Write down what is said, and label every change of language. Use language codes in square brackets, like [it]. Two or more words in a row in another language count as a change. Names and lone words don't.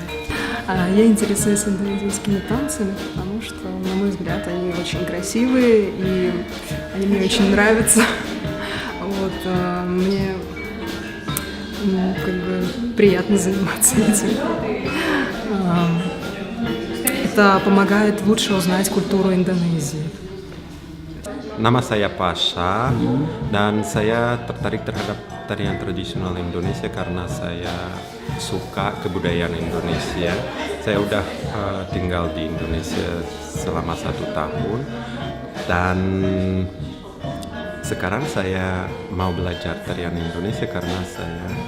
[ru] Я интересуюсь индонезийскими танцами, потому что, на мой взгляд, они очень красивые и они мне очень нравятся. Мне приятно заниматься этим. Это помогает лучше узнать культуру Индонезии. [id] Nama saya Pasha dan saya tertarik terhadap tarian tradisional Indonesia karena saya suka kebudayaan Indonesia. Saya udah tinggal di Indonesia selama 1 tahun dan sekarang saya mau belajar tarian Indonesia karena saya